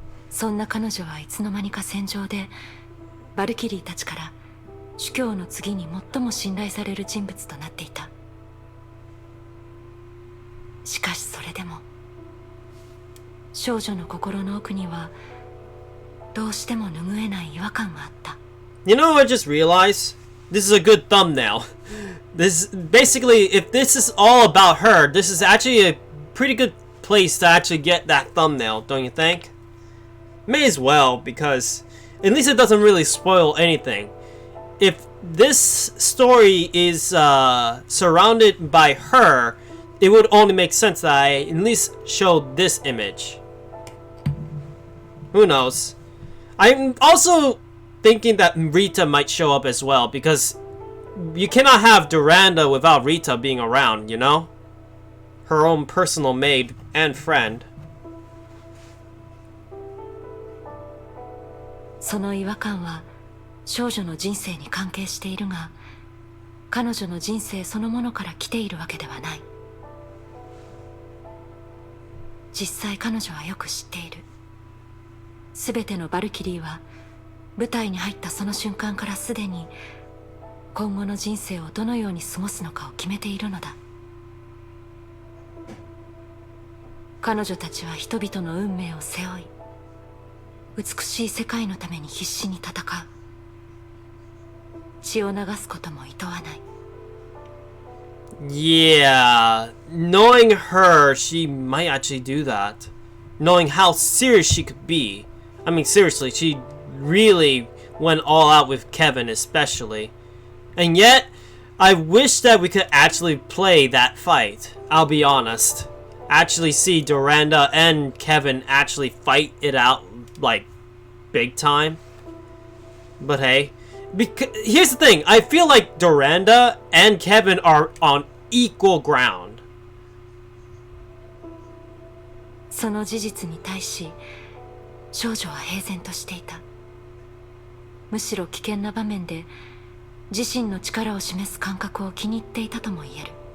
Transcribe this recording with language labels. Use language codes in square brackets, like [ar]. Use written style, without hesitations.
[ja] そんな彼女はいつの間にか戦場でバルキリーたちから主教の次に最も信頼される人物となっていた。しかしそれでも少女の心の奥にはどうしても拭えない違和感があった。 [en] You know, I just realized this is a good thumbnail. This basically, if this is all about her, this is actually a pretty good place to actually get that thumbnail, don't you think? May as well, because at least it doesn't really spoil anything. If this story is surrounded by her, it would only make sense that I at least show this image. Who knows? I'm also thinking that Rita might show up as well, because you cannot have Durandal without Rita being around, you know? Her own personal maid and friend. [ja] その違和感は少女の人生に関係しているが、彼女の人生そのものから来ているわけではない。実際彼女はよく知っている。すべてのバルキリーは舞台に入ったその瞬間からすでに今後の人生をどのように過ごすのかを決めているのだ。彼女たちは人々の運命を背負い、美しい世界のために必死に戦う。血を流すことも厭わない。 [en] Yeah, knowing her, she might actually do that. Knowing how serious she could be. I mean, seriously, she really went all out with Kevin, especially. And yet, I wish that we could actually play that fight. I'll be honest. Actually see Durandal and Kevin actually fight it out, like, big time. But hey, here's the thing. I feel like Durandal and Kevin are on equal ground. [ja] その事実に対し少女は平然としていた。むしろ危険な場面で自身の力を示す感覚を気に入っていたとも言える。